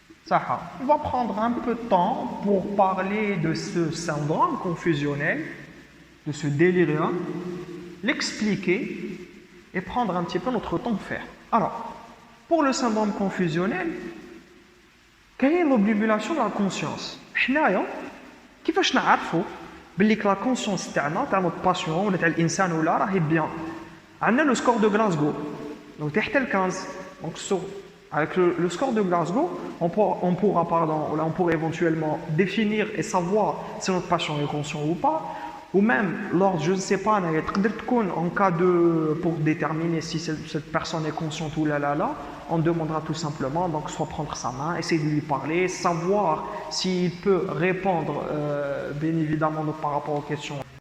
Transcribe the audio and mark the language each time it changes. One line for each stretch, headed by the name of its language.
French: On va prendre un peu de temps pour parler de ce syndrome confusionnel, de ce délirium, l'expliquer et prendre un petit peu notre temps de faire. Alors, pour le syndrome confusionnel, quelle est l'obnubilation de la conscience?
Arabic: حنايا كيفاش نعرفوا باللي
French: la conscience
Arabic: تاعنا تاع
French: notre patient
Arabic: ولا تاع الانسان ولا راهي bien. عندنا
French: le score de Glasgow.
Arabic: Donc تحت ال 15.
French: Donc avec le score de Glasgow, on pourra éventuellement définir et savoir si notre patient est conscient ou pas. Ou même, lors, je ne sais pas, en cas pour déterminer si cette personne est consciente ou là, on demandera tout simplement, donc soit prendre sa main, essayer de lui parler, savoir s'il peut répondre, bien évidemment, par rapport aux questions.